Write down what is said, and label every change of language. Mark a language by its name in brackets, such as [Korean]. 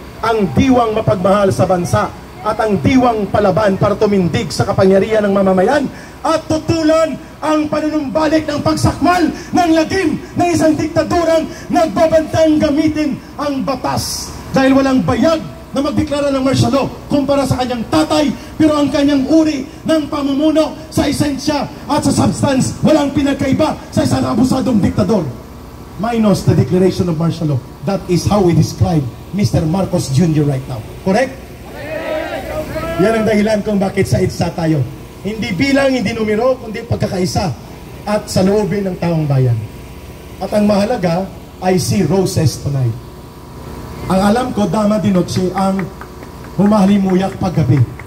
[Filipino] ang diwang mapagmahal sa bansa at ang diwang palaban para tumindig sa kapangyarihan ng mamamayan at tutulan ang panunumbalik ng pagsakmal ng lagim ng isang diktadurang nagbabantang gamitin ang batas dahil walang bayag na magdeklara ng martial law kumpara sa kanyang tatay, pero ang kanyang uri ng pamumuno sa esensya at sa substance walang pinagkaiba sa isang abusadong diktador. [English] Minus the declaration of martial law. That is how we describe Mr. Marcos Jr. right now. Correct? [Filipino] Yan ang dahilan kung bakit sa EDSA tayo. Hindi bilang, hindi numero, kundi pagkakaisa at sa loobin ng taong bayan. At ang mahalaga ay si roses tonight. Ang alam ko, Dama de Noche ang humahalimuyak paggabi.